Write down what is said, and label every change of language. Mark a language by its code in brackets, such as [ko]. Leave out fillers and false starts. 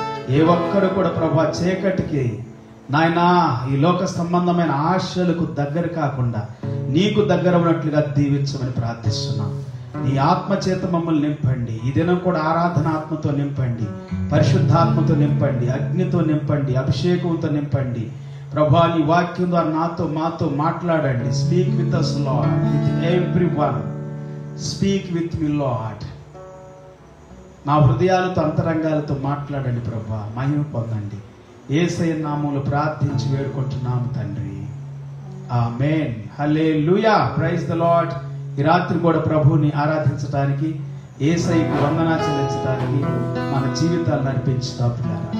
[te] ఏ ఒక్కడు కూడా ప్రభా చీకటికి నాయనా, ఈ లోక సంబంధమైన ఆశలకు దగ్గర కాకుండా నీకు దగ్గర ఉన్నట్లుగా దీవించమని ప్రార్థిస్తున్నాం. నీ ఆత్మ చేత మమ్మల్ని నింపండి. ఈ దినం కూడా ఆరాధన ఆత్మతో నింపండి, పరిశుద్ధాత్మతో నింపండి, అగ్నితో నింపండి, అభిషేకంతో నింపండి ప్రభా. నీ వాక్యం ద్వారా నాతో, మాతో మాట్లాడండి. [en] Speak with us, Lord, with everyone. Speak with me Lord. [te] మా హృదయాలతో, అంతరంగాలతో మాట్లాడండి ప్రభా. మహిమ పొందండి. యేసయ్య నామములో ప్రార్థించి వేడుకుంటున్నాము తండ్రి. ఆమేన్. హల్లెలూయా. [en] Praise the Lord. [te] ఈ రాత్రి కూడా ప్రభువుని ఆరాధించడానికి, యేసయ్యకు వందనాలు చెల్లించడానికి మన జీవితాలు నడిపించుదాం పిల్లరా.